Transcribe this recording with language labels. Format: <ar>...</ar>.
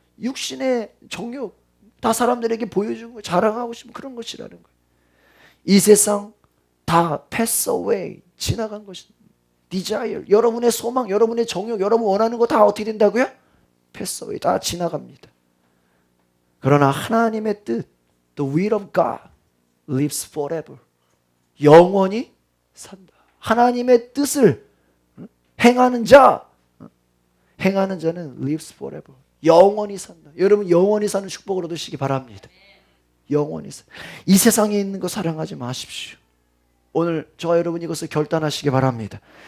<ko>육신의 정욕, 다 사람들에게 보여주고 자랑하고 싶은 그런 것이라는 거예요. 이 세상 다</ko> <en>pass away,</en> <ko>지나간 것입니다. desire, 여러분의 소망, 여러분의 정욕, 여러분 원하는 거 다 어떻게 된다고요?</ko> <en>pass away,</en> <ko>다 지나갑니다. 그러나 하나님의 뜻,</ko> <en>the will of God lives forever.</en> <ko>영원히 산다. 하나님의 뜻을 행하는 자는</ko> <en>lives forever.</en> <ko>영원히 산다. 여러분 영원히 사는 축복을 얻으시기 바랍니다. 영원히 사. 이 세상에 있는 거 사랑하지 마십시오. 오늘 저와 여러분 이것을 결단하시기 바랍니다.</ko>